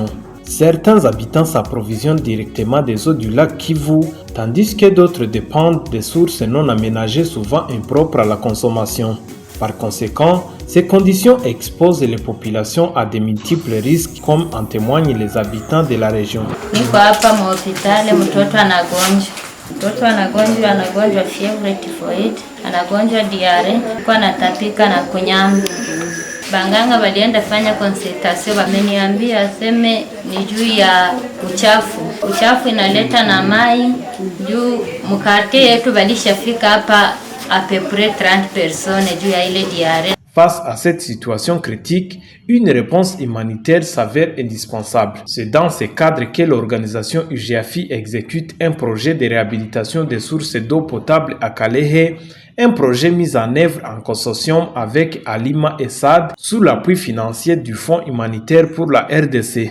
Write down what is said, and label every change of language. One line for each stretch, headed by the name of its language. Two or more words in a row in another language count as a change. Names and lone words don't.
French: Certains habitants s'approvisionnent directement des eaux du lac Kivu, tandis que d'autres dépendent des sources non aménagées souvent impropres à la consommation. Par conséquent, ces conditions exposent les populations à de multiples risques, comme en témoignent les habitants de la région.
Swahili: Niko hapa hospitali, mtoto anagonjwa
English: fever typhoid,
Swahili: anagonjwa diare, kwa anatapika na kunyama. Banganga walienda fanya consultation, wameniambia aseme ni juu ya uchafu inaleta na mai, juu mkate yetu walishafika hapa
French: à peu près 30 personnes
Swahili: juu ya ile diare.
French: Face à cette situation critique, une réponse humanitaire s'avère indispensable. C'est dans ce cadre que l'organisation UGAFI exécute un projet de réhabilitation des sources d'eau potable à Kalehe, un projet mis en œuvre en consortium avec Alima et SAD sous l'appui financier du Fonds humanitaire pour la RDC.